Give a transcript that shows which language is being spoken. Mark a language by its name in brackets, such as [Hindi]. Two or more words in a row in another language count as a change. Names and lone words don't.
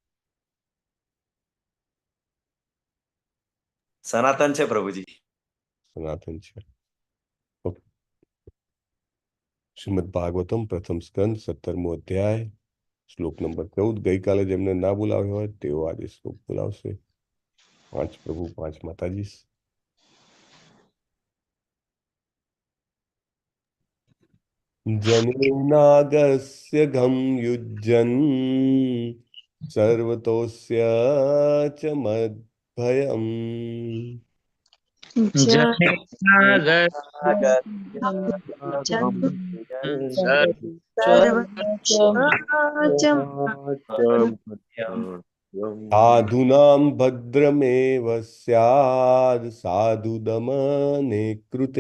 [Gujarati] સનાતન છે પ્રભુજી સનાતન છે શ્રીમદ ભાગવતમ પ્રથમ સ્કંદ 17મો અધ્યાય શ્લોક નંબર 14 ગઈકાલે જેમને ના બોલાવ્યો હોય તેઓ આજે શ્લોક બોલાવશે 5 પ્રભુ 5 માતાજી [Sanskrit] जनेनागस्य घं युज्यन् सर्वतोस्य च मद्भयम् साधूनां भद्रमेव स्यात् साधु दमने कृते